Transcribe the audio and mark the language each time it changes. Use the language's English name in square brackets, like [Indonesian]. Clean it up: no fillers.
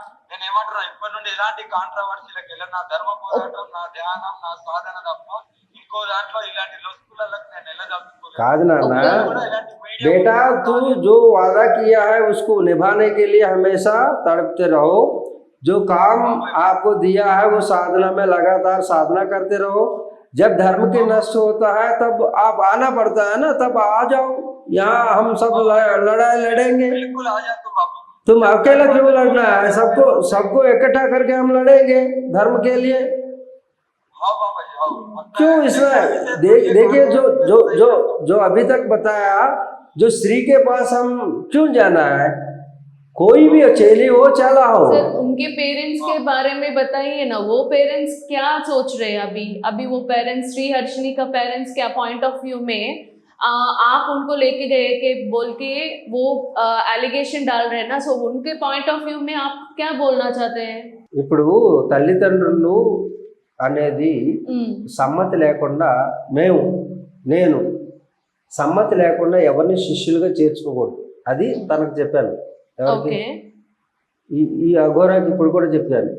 [Telugu] నేను ఏమంటున్నా, ఇప్పటి నుండి ఎలాంటి కాంట్రవర్సీలకు వెళ్ళను. నా ధర్మ పోరాటం, నా ధ్యానం, నా సాధన తప్ప ఇంకో దాంట్లో ఇలాంటి లొసుకులకు నేను వెళ్ళదలుచుకోలేదు. కాదు నాన్న, [Hindi] बेटा तू जो वादा किया है उसको निभाने के लिए हमेशा तड़पते रहो. जो काम आपको दिया है वो साधना में लगातार साधना करते रहो. जब धर्म के नष्ट होता है तब आप आना पड़ता है ना, तब आ जाओ यहाँ, हम सब लड़ाई लड़ेंगे. बिल्कुल आ जाओ बाबू. तुम अकेला क्यों लड़ना है? सबको इकट्ठा करके हम लड़ेंगे धर्म के लिए. क्यों इसमें देखिए जो अभी तक बताया, जो स्त्री के पास हम क्यों जाना है? कोई भी चेली हो चला हो. सर उनके पेरेंट्स के बारे में बताइए ना, वो पेरेंट्स क्या सोच रहे हैं अभी वो पेरेंट्स, श्री हर्षिनी का पेरेंट्स क्या पॉइंट ऑफ व्यू में आप उनको लेके गए के बोल के वो एलिगेशन डाल रहे हैं ना, सो उनके पॉइंट ऑफ व्यू में आप क्या बोलना चाहते हैं? [Telugu] ఇప్పుడు తల్లిదండ్రులు అనేది సమ్మతి లేకుండా నేను సమ్మతి లేకుండా ఎవరిని శిష్యులుగా చేర్చుకోకూడదు. అది తనకు చెప్పాను. ఎవరికి? ఈ అఘోరాకి ఇప్పుడు కూడా చెప్పాను.